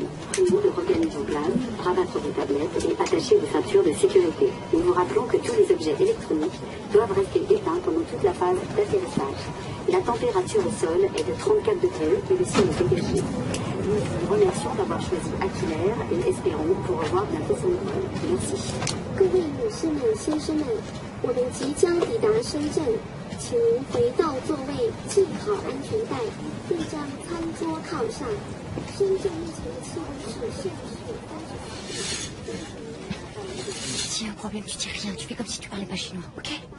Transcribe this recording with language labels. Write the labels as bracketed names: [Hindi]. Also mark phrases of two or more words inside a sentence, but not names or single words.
[French] Priez de regagner vos places, rabattre vos tablettes et attacher vos ceintures de sécurité. Nous vous rappelons que tous les objets électroniques doivent rester éteints pendant toute la phase d'atterrissage. La température au sol est de 34 degrés et le ciel est dégagé. Nous vous remercions d'avoir choisi Aquilair et espérons vous revoir bientôt sur le vol. Merci. [Chinese] 各位女士们、先生们，我们即将抵达深圳，请您回到座位，系好安全带，并将餐桌靠上。深圳目前的气温是摄氏30度。 [French] Si y a un problème, tu dis rien. Tu fais comme si tu parlais pas chinois, ok?